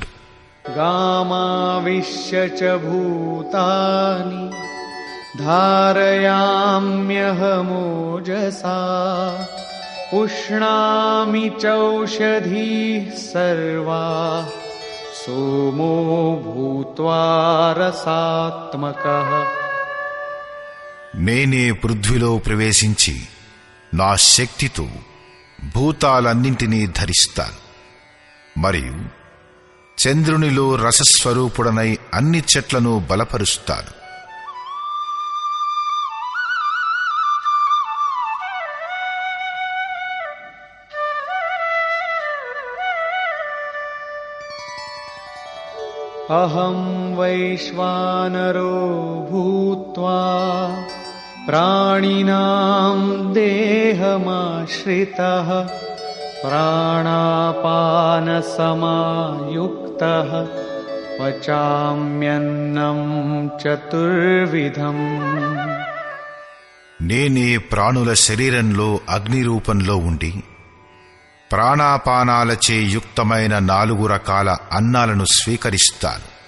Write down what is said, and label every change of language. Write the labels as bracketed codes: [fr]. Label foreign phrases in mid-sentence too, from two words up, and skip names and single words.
[sa] గామావిశ్య చ భూతాని ధారయామ్యహమోజసా పుష్ణామి చౌషధీః సర్వాః సోమో భూత్వా రసాత్మకః. [te] నేనే పృథ్వీలో ప్రవేశించి నా శక్తితో భూతాలన్నింటినీ ధరిస్తాను. మరియు చంద్రునిలో రసస్వరూపుడనై అన్ని చెట్లను బలపరుస్తాను. [sa] అహం వైశ్వానరో భూత్వా ప్రాణినాం దేహమాశ్రితః ప్రాణాపానసమాయుక్తః పచామ్యన్నం చతుర్విధం. [te] నేనే ప్రాణుల శరీరంలో అగ్ని రూపంలో ఉండి ప్రాణాపానాలచే యుక్తమైన 4 రకాల అన్నాలను స్వీకరిస్తాను.